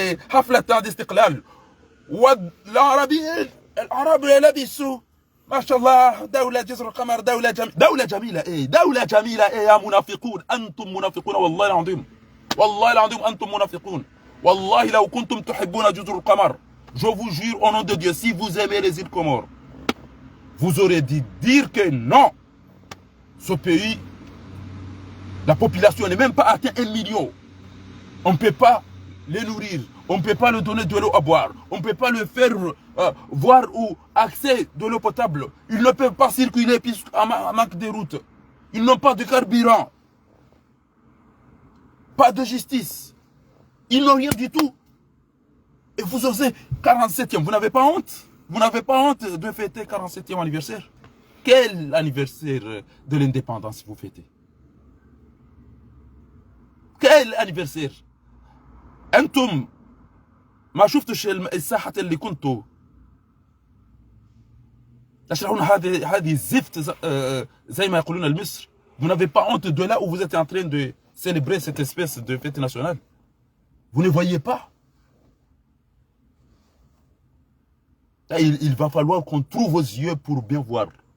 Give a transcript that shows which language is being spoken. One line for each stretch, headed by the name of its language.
Arabic: حفلة استقلال والعربيين العرب لبسوا ما شاء الله دولة جزر القمر دولة جميلة دولة جميلة يا منافقون أنتم منافقون والله العظيم أنتم منافقون والله لو كنتم تحبون جزر القمر
French: je vous jure au nom de Dieu si vous aimez les îles Comores vous aurez dû dire que non ce pays la population n'est même pas atteint 1 million. On ne peut pas les nourrir, on ne peut pas leur donner de l'eau à boire, on ne peut pas leur faire voir ou accès de l'eau potable. Ils ne peuvent pas circuler puisqu'en manque de routes. Ils n'ont pas de carburant, pas de justice. Ils n'ont rien du tout. Et vous osez 47e, vous n'avez pas honte? Vous n'avez pas honte de fêter 47e anniversaire? Quel anniversaire de l'indépendance vous fêtez? quel anniversaire
Arabic: انتم ما شفتش الساحه اللي كنتوا تشرحون هذه الزفت زي ما يقولون المصر.
French: Vous n'avez pas honte de là où vous êtes en train de célébrer cette espèce de fête nationale. Vous ne voyez pas. Il va falloir qu'on trouve vos yeux pour bien voir.